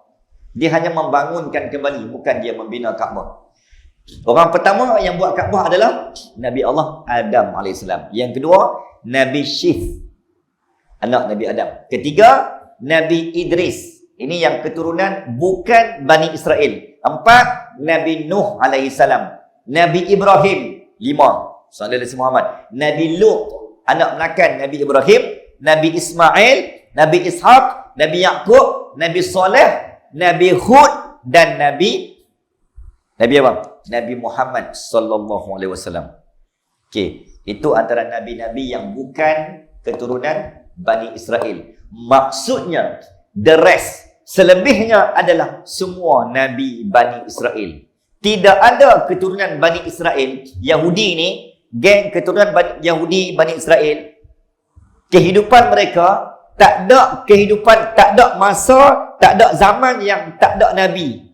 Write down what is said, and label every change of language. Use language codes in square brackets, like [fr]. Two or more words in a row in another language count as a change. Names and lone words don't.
[ms] Dia hanya membangunkan kembali, bukan dia membina Kaabah. Orang pertama yang buat Kaabah adalah Nabi Allah Adam AS. Yang kedua Nabi Syith, anak Nabi Adam. Ketiga Nabi Idris. Ini yang keturunan bukan Bani Israel. 4 Nabi Nuh AS. Nabi Ibrahim. 5 [ar] صلى الله عليه [ms] Muhammad. Nabi Lut, anak menakan Nabi Ibrahim. Nabi Ismail, Nabi Ishaq, Nabi Yaqub, Nabi Saleh, Nabi Hud dan Nabi apa? Nabi Muhammad [ar] صلى الله عليه وسلم. [ms] Okey, itu antara nabi-nabi yang bukan keturunan Bani Israel. Maksudnya [en] the rest, [ms] selebihnya adalah semua nabi Bani Israel. Tidak ada keturunan Bani Israel. Yahudi ni, geng keturunan Yahudi Bani Israel, kehidupan mereka tak ada kehidupan, tak ada masa, tak ada zaman yang tak ada nabi.